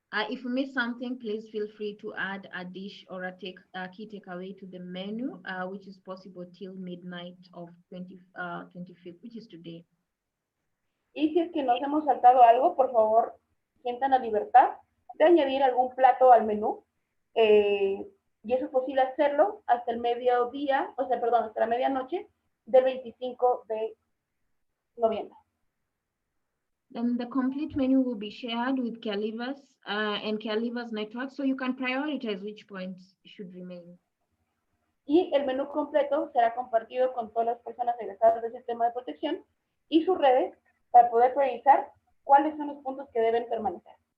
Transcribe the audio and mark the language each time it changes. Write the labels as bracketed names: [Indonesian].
[English] If you miss something, please feel free to add a dish or a key takeaway to the menu, which is possible till midnight of 25th, which is today. [Spanish] Y si es que nos hemos saltado algo, por favor, sientan la libertad de añadir algún plato al menú. Y eso es posible hacerlo hasta el mediodía, hasta la medianoche del 25 de noviembre. [English] Then the complete menu will be shared with Calivas and Calivas network, so you can prioritize which points should remain. [Spanish] Y el menú completo será compartido con todas las personas egresadas del sistema de protección y sus redes para poder priorizar cuáles son los puntos que deben permanecer.